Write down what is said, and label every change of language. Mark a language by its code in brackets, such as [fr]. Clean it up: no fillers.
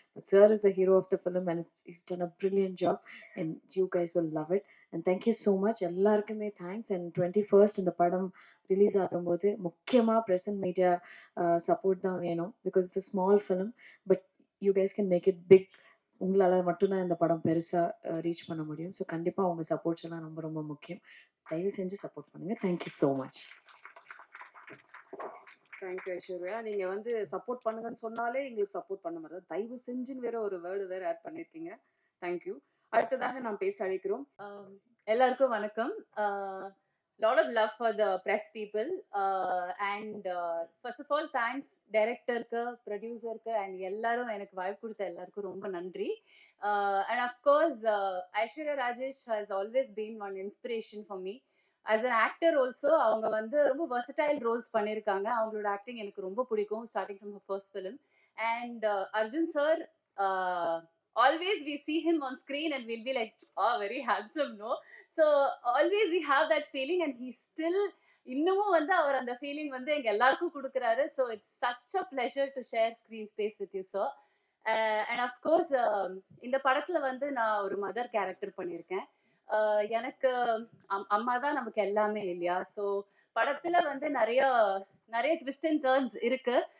[en] But sir is the hero of the film and he's done a brilliant job and you guys will love it. And thank you so much. எல்லாருக்குமே thanks. [ta] And 21st இந்த படம் release ஆகும்போது முக்கியமாக press and media support தான் வேணும். [en] Because it's a small film but you guys can make it big. [ta] உங்களால் மட்டும்தான் இந்த படம் பெருசாக ரீச் பண்ண முடியும். ஸோ கண்டிப்பாக உங்கள் சப்போர்ட்ஸ் எல்லாம் ரொம்ப ரொம்ப முக்கியம். தயவு செஞ்சு சப்போர்ட் பண்ணுங்கள். Thank you so much. [en] Thank you Aishwarya. [ta] நீங்க வந்து சப்போர்ட் பண்ணுங்கன்னு சொன்னாலே எங்களுக்கு சப்போர்ட் பண்ண மாட்டோம். தயவு செஞ்சுன்னு வேற ஒரு வேர்டு வேற ஆட் பண்ணியிருக்கீங்க. தேங்க்யூ. அடுத்ததாக நாம் பேச அழைக்கிறோம். எல்லாருக்கும் வணக்கம். [en] Lot of love for the press people, and first of all thanks டைரக்டருக்கு, ப்ரொடியூசருக்கு and எல்லாரும் எனக்கு வாய்ப்பு கொடுத்த எல்லாருக்கும் ரொம்ப நன்றி. And of course Aishwarya Rajesh has always been one inspiration for me. As an actor also அவங்க வந்து ரொம்ப versatile roles பண்ணியிருக்காங்க. [ta] அவங்களோட ஆக்டிங் எனக்கு ரொம்ப பிடிக்கும், starting from her first film. [en] And Arjun sir, always we see him on screen and we'll be like, oh, very handsome, no? So always we have that feeling, and he still இன்னமும் வந்து அவர் அந்த feeling வந்து எங்க எல்லாருக்கும் கொடுக்குறாரு. [ta] So it's such a pleasure to share screen space with you sir. And of course இந்த படத்துல வந்து நான் ஒரு மதர் கேரக்டர் பண்ணியிருக்கேன். எனக்கு அம்மா தான் நமக்கு எல்லாமே இல்லையா? ஸோ படத்துல வந்து நிறைய நிறைய ட்விஸ்ட் அண்ட் டர்ன்ஸ் இருக்கு.